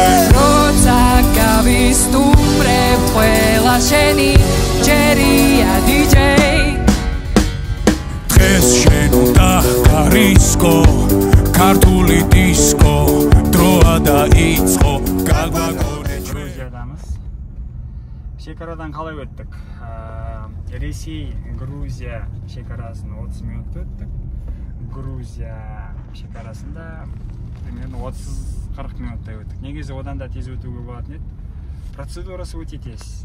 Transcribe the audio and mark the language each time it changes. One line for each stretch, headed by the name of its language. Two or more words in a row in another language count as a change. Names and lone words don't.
Georgian: როცა გავისტუმრებ ყველა შენი ჯერია დიჯეი დღეს შენ უნდა გარისკო ქართული დისკო დროა დაიწყო გაგვაგონე ჩვენ
Kazakh: Грузиядамыз. Шекарадан қалай өттік? Ресей, Грузия шекарасын 30 минут өттік. Грузия шекарасында примерно 30-40 минуттай өттік. Негізі одан да тез өтуге болатын еді. Процедурасы өте тез.